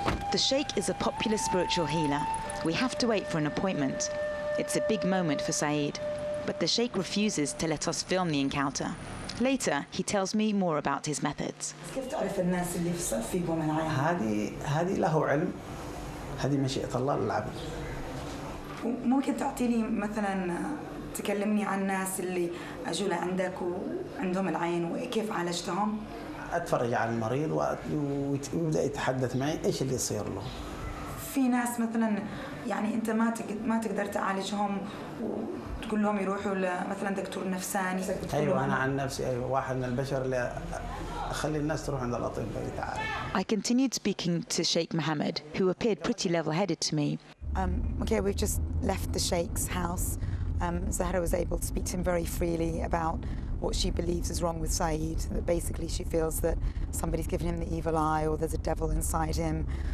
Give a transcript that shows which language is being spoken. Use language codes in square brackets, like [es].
[en] The Sheikh is a popular spiritual healer. We have to wait for an appointment. It's a big moment for Saeed, but the Sheikh refuses to let us film the encounter. Later, he tells me more about his methods. [ar] كيف تعرف الناس اللي فيهم من العين؟ هذه له علم، هذه مشيئة الله للعبد. ممكن تعطيني مثلا تكلمني عن الناس اللي اجوا لعندك وعندهم العين وكيف عالجتهم؟ أتفرج على المريض ويبدأ يتحدث معي إيش اللي يصير له. في ناس مثلا يعني أنت ما تقدر تعالجهم وتقول لهم يروحوا مثلا دكتور نفساني. أيوة أنا عن نفسي أيوة واحد من البشر اللي أخلي الناس تروح عند الأطباء يتعالج. [en] I continued speaking to Sheikh Mohammed, who appeared pretty level-headed to me. Okay, we've just left the Sheikh's house. Zahra was able to speak to him very freely about what she believes is wrong with Saeed. That basically she feels that somebody's given him the evil eye or there's a devil inside him.